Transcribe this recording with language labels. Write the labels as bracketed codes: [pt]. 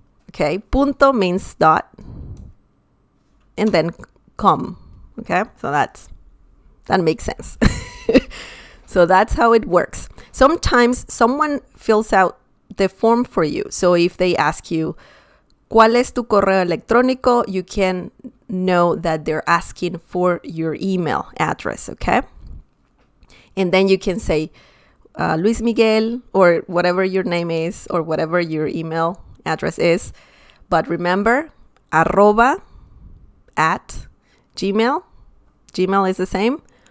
[en] Okay, punto means dot and then com. Okay, so that makes sense. So that's how it works. Sometimes someone fills out the form for you. So if they ask you, [es] ¿cuál es tu correo electrónico? [en] You can know that they're asking for your email address, okay? And then you can say Luis Miguel or whatever your name is or whatever your email address is. But remember, arroba at Gmail. Gmail is the same.